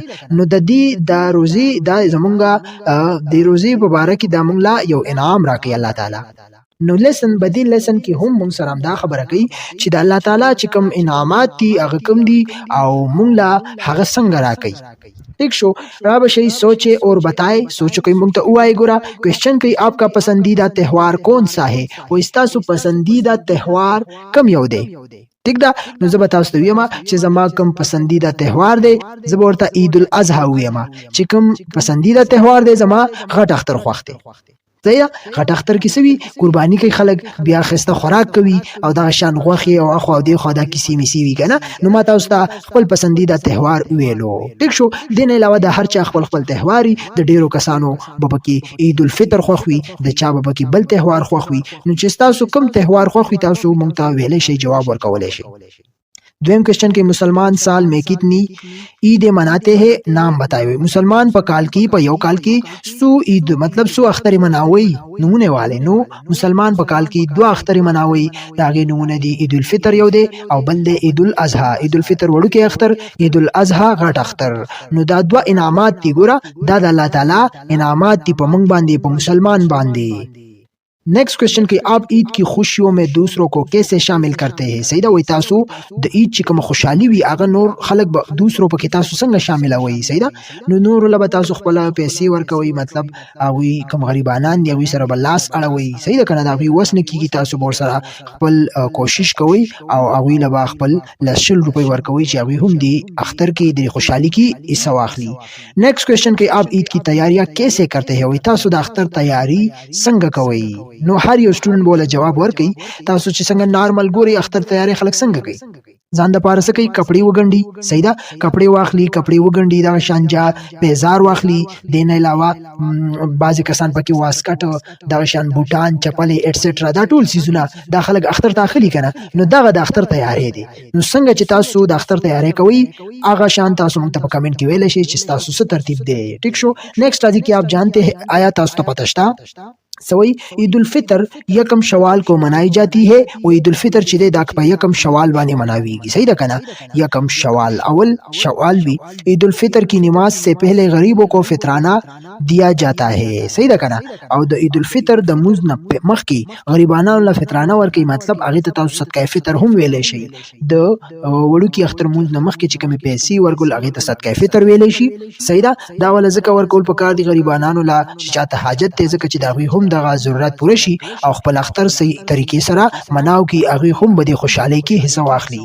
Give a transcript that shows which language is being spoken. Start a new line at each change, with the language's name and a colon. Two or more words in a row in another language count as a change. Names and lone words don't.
Pashto: نو د دې دا روزي دا زمونږه د روزي مبارک دا مونږ لا یو انعام راکړي الله تعالی. نو لیسن بدیل لیسن کې هم مونږ سره دا خبره کوي چې د الله تعالی چې کوم انعامات دي هغه کوم دي او مونږ لا هغه څنګه راکړي. ٹھیک شو، را بشئی
Urdu: سوچے اور بتائے.
Pashto: سوچو کوئی مونږ ته وایي ګوره کوېسچن کوي
Urdu: آپ کا پسندیدہ تہوار کون سا ہے
Pashto: او استاسو پسندیدہ تہوار کم یو دی. ٹھیک ده، نو زه به تاسو ته ویم چې زما کوم پسندیده تهوار دی، زه به ورته عید الاضحی ویم چې کوم پسندیده تهوار دی زما غټ اختر خوښ دی. صحیح ده، غټ اختر کې سوي قرباني کوي خلک، بیا خسته خوراک کوي او دا شان غوخي او اخو او دی خو دا کیسې میسي وی کنه. نو ما تاسو ته خپل پسندیده تهوار ویلو. ټیک شو، دین علاوه د هر چا خپل خپل تهواري، د ډیرو کسانو ببکی عید الفطر خوخوي، د چا ببکی بل تهوار خوخوي. نو چې تاسو کوم تهوار خوخوي تاسو مونږ ته ویلې شي، جواب ورکولای شي. دویم کوېسچن کې
Urdu: مسلمان سال میں کتنی عید مناتے ہیں نام بتائے ہوئے.
Pashto: مسلمان په کال کې په یو کال کې سو عید مطلب سو اختر مناوي نمونه والے. نو مسلمان په کال کې دو اختر مناوي، داغه نمونه دي عید الفطر یو دی او بل دی عید الاضحی. عید الفطر وړو کې اختر، عید الاضحی غټ اختر. نو دا دوا انعامات دي ګوره، دا د الله تعالی انعامات دي په موږ باندې، په مسلمان باندې. نیکسٹ کوېسچن کې
Urdu: آپ عید کی خوشیوں میں دوسروں کو کیسے شامل کرتے ہیں.
Pashto: صحیح ده، وای تاسو د عید چې کوم خوشحالي وي هغه نور خلک به دوسرو پکې تاسو څنګه شاملوي. صحیح ده، نو نور له تاسو خپل پیسې ورکوي، مطلب هغه کوم غریبانان دی هغه سره بلاس اړوي. صحیح ده کنه؟ دا هغه وسنه کیږي، تاسو ور سره خپل کوشش کوي او هغه له خپل لشل روپۍ ورکوي چې هغه هم دی اختر کې د خوشحالي کې حصہ واخلي. نیکسٹ کوېسچن کې
Urdu: آپ عید کی تیاریاں کیسے کرتے ہیں.
Pashto: وای تاسو د اختر تیاری څنګه کوي. نو هر یو سټوډنټ بوله جواب ورکړي تاسو چې څنګه نارمل ګوري اختر تیاری خلک څنګه کوي. ځان د پاره کوي کپڑے وګنډي. صحیح ده، کپڑے واخلي، کپڑے وګنډي، دا شانجا پیزار واخلي. دین علاوه بعضی کسان پکې واسکټ، دا شان بوټان، چپلې ایټسټرا، دا ټول سيزونه دا خلک اختر داخلي کنه. نو دغه د اختر تیاری دي. نو څنګه چې تاسو د اختر تیاری کوي هغه شان تاسو موږ ته په کمنټ کې ویل شي چې تاسو څه ترتیب دی. ٹھیک شو، نیکسٹ راځي کې
Urdu: آپ جانتے ہیں
Pashto: آیا تاسو ته پته شته سوئی عید الفطر
Urdu: یکم شوال کو منائی جاتی ہے.
Pashto: وہ عید الفطر چې دا په یکم شوال باندې مناویږي. صحیح ده کنه؟
Urdu: یکم شوال اول شوال بھی. عید الفطر کی نماز سے پہلے غریبوں کو فطرانہ دیا جاتا ہے.
Pashto: صحیح ده کنه؟ او د عید الفطر د موز نه مخکې غریبانو له فطرانه ورکي، مطلب هغه ته تاسو صدقه فطر هم ویلې شي. د وړو کې اختر موز نه مخکې چې کومې پیسې ورکول هغه ته صدقه فطر ویلې شي. صحیح ده، دا ول ذکر ورکول پکار دي غریبانو لا چې چاته حاجت ته ځکه چې دا هم دغه ضرورت پوره شي او خپل اختر صحیح طریقې سره مناو کی هغه هم به د خوشحالۍ کې حصہ واخلي.